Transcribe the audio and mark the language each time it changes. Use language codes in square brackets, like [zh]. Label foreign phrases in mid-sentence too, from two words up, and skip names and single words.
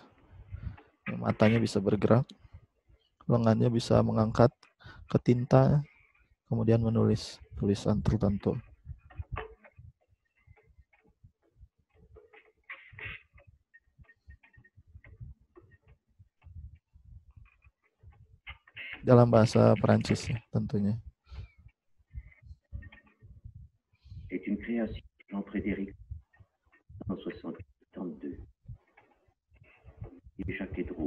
[id] Matanya bisa bergerak, lengannya bisa mengangkat ke tinta, kemudian menulis tulisan tertentu. Dalam bahasa Perancis ya, tentunya. [fr] C'est une création de Jean-Frédéric 1962 et Jacques Droz.